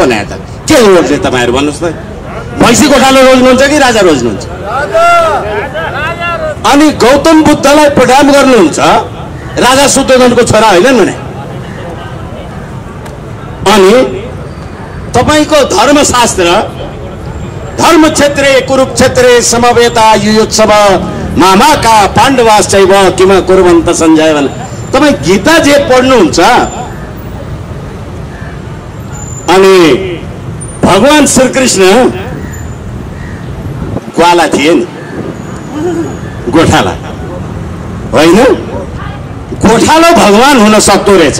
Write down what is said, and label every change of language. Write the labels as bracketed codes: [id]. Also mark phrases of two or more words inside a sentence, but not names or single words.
[ne] पो त के रोज्ने तपाईँहरू भन्नुहोस् त? भैँसी गोठालो रोज्नुहुन्छ कि राजा रोज्नुहुन्छ? अनि गौतम बुद्धलाई प्रणाम गर्नुहुन्छ, राजा शुद्धोधनको छोरा होइनन् भने। अनि तपाईको धर्मशास्त्र [sa] धर्म क्षेत्रे कुरुक्षेत्रे समवेता युयुत्सव मामाका पाण्डवाश्चैव किम कुर्वन्त सञ्जय [ne] भने तपाई गीता जे पढ्नुहुन्छ, अनि भगवान श्रीकृष्ण ग्वाला थिए नि, गोठाला होइन? गोठालो भगवान हुन सक्दो रहेछ।